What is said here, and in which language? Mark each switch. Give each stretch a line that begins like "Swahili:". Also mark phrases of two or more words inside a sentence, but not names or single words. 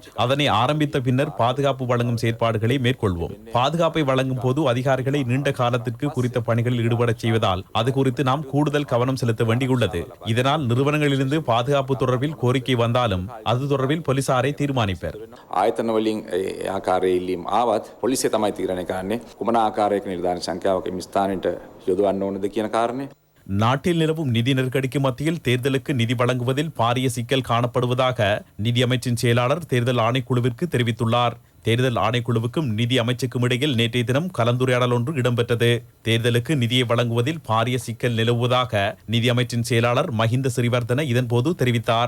Tamil: அதனை ஆரம்பித்த பின்னர் பாதுகாப்பு வழங்கும் செயற்பாடுகளை மேற்கொள்வோம். பாதுகாப்பை வழங்கும் போது அதிகாரிகளை நீண்ட காலத்திற்கு குறித்த பணிகளில் ஈடுபடச் செய்வதால் அது குறித்து நாம் கூடுதல் கவனம் செலுத்த வேண்டியுள்ளது. இதனால் நிறுவனங்களிலிருந்து பாதுகாப்பு தொடர்பில் கோரிக்கை வந்தாலும் அது தொடர்பில் போலீசாரை தீர்மானிப்பர்.
Sinhala: ආයතන වලින් ආකාරයේ ඉල්ලීම් ආවත් පොලිසිය තමයි තීරණය කරන්නේ කුමන ආකාරයක නිර්ධාරණ සංඛ්‍යාවක මේ ස්ථානෙට යොදවන්න ඕනද කියන කාරණේ.
Tamil: நாட்டில் நிலவும் நிதி நெருக்கடிக்கு மத்தியில் தேர்தலுக்கு நிதி வழங்குவதில் பாரிய சிக்கல் காணப்படுவதாக நிதி அமைச்சின் செயலாளர் தேர்தல் ஆணைக்குழுவிற்கு தெரிவித்துள்ளார். தேர்தல் ஆணைக்குழுவுக்கும் நிதி அமைச்சுக்கும் இடையில் நேற்றைய தினம் கலந்துரையாடல் ஒன்று இடம்பெற்றது. தேர்தலுக்கு நிதியை வழங்குவதில் பாரிய சிக்கல் நிலவுவதாக நிதி அமைச்சின் செயலாளர் மஹிந்த சிறிவர்தன இதன்போது தெரிவித்தார்.